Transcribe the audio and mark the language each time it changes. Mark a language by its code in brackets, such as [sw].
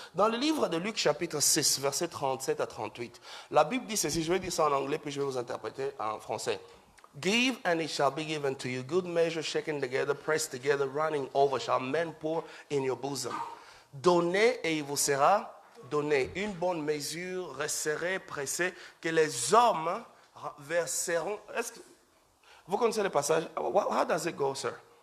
[fr] Dans le livre de Luc, chapitre 6, versets 37 à 38, la Bible dit ceci, je vais dire ça en anglais, puis je vais vous interpréter en français. [en] Give and it shall be given to you. Good measure, shaken together, pressed together, running over, shall men pour in your bosom. [fr] Donnez et il vous sera donné. Une bonne mesure, resserrée, pressée, que les hommes verseront. Vous connaissez le passage? [en] How does it go, sir?